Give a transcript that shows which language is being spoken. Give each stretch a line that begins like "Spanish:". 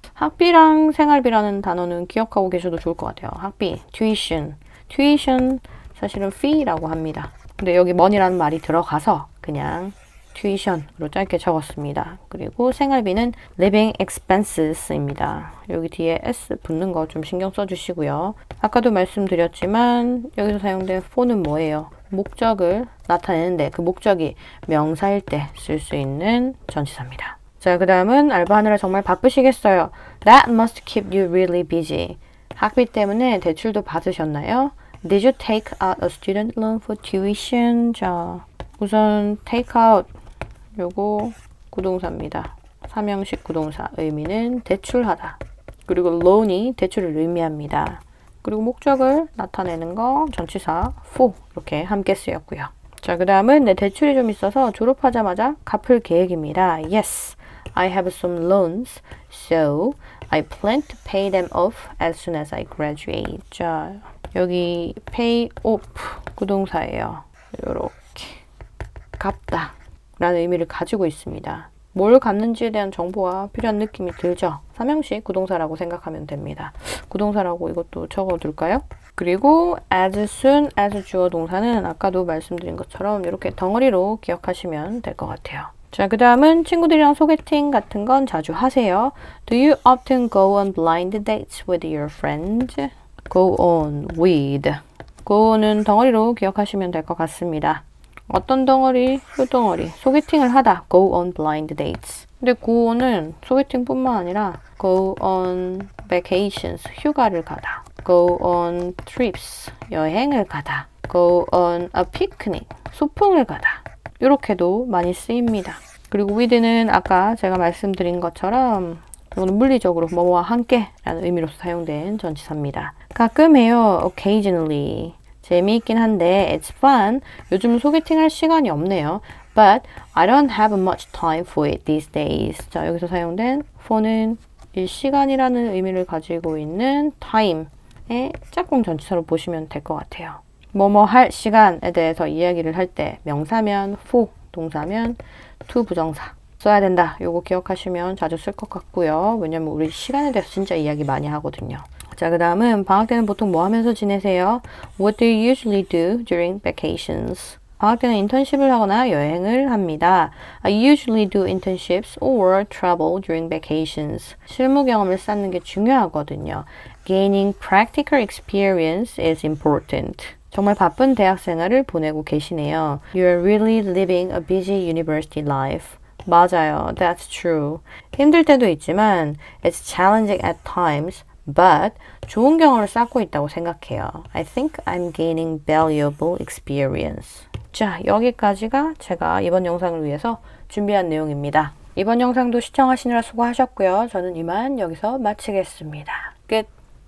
Korean: 학비랑 생활비라는 단어는 기억하고 계셔도 좋을 것 같아요. 학비, tuition. tuition 사실은 fee라고 합니다. 근데 여기 money라는 말이 들어가서 그냥 tuition으로 짧게 적었습니다. 그리고 생활비는 living expenses입니다. 여기 뒤에 s 붙는 거 좀 신경 써주시고요. 아까도 말씀드렸지만 여기서 사용된 for는 뭐예요? 목적을 나타내는데 그 목적이 명사일 때 쓸 수 있는 전치사입니다. 자, 그 다음은 알바하느라 정말 바쁘시겠어요.
English: That must keep you really busy.
Korean: 학비 때문에 대출도 받으셨나요?
English: Did you take out a student loan for tuition?
Korean: 자, 우선 take out 요거 구동사입니다. 삼형식 구동사 의미는 대출하다. 그리고 loan이 대출을 의미합니다. 그리고 목적을 나타내는 거 전치사 for 이렇게 함께 쓰였고요. 자, 그 다음은 내 대출이 좀 있어서 졸업하자마자 갚을 계획입니다.
English: Yes, I have some loans, so I plan to pay them off as soon as I graduate.
Korean: 자, 여기 pay off 구동사예요. 요렇게 갚다 라는 의미를 가지고 있습니다. 뭘 갚는지에 대한 정보가 필요한 느낌이 들죠? 삼형식 구동사라고 생각하면 됩니다. 구동사라고 이것도 적어둘까요? 그리고 as soon as 주어 동사는 아까도 말씀드린 것처럼 이렇게 덩어리로 기억하시면 될 것 같아요. 자, 그 다음은 친구들이랑 소개팅 같은 건 자주 하세요.
English: Do you often go on blind dates with your friends? Go on with.
Korean: go는 덩어리로 기억하시면 될 것 같습니다. 어떤 덩어리? 효덩어리. 소개팅을 하다.
English: Go on blind dates.
Korean: 근데 go on은 소개팅뿐만 아니라
English: go on vacations.
Korean: 휴가를 가다.
English: Go on trips.
Korean: 여행을 가다.
English: Go on a picnic.
Korean: 소풍을 가다. 이렇게도 많이 쓰입니다. 그리고 with는 아까 제가 말씀드린 것처럼 이거는 물리적으로 뭐뭐와 함께 라는 의미로서 사용된 전치사입니다. 가끔 해요. occasionally. 재미있긴 한데
English: it's fun.
Korean: 요즘 소개팅 할 시간이 없네요.
English: But I don't have much time for it these days.
Korean: 자, 여기서 사용된 for는 이 시간이라는 의미를 가지고 있는 time의 짝꿍 전치사로 보시면 될 것 같아요. 뭐뭐 할 시간에 대해서 이야기를 할 때 명사면 for, 동사면 to 부정사 써야 된다. 요거 기억하시면 자주 쓸 것 같고요. 왜냐면 우리 시간에 대해서 진짜 이야기 많이 하거든요. 자, 그 다음은 방학 때는 보통 뭐 하면서 지내세요?
English: What do you usually do during vacations?
Korean: 방학 때는 인턴십을 하거나 여행을 합니다.
English: I usually do internships or travel during vacations.
Korean: 실무 경험을 쌓는 게 중요하거든요.
English: Gaining practical experience is important.
Korean: 정말 바쁜 대학 생활을 보내고 계시네요.
English: You're really living a busy university life.
Korean: 맞아요.
English: That's true.
Korean: 힘들 때도 있지만
English: it's challenging at times.
Korean: But 좋은 경험을 쌓고 있다고 생각해요.
English: I think I'm gaining valuable experience.
Korean: 자, 여기까지가 제가 이번 영상을 위해서 준비한 내용입니다. 이번 영상도 시청하시느라 수고하셨고요. 저는 이만 여기서 마치겠습니다. 끝!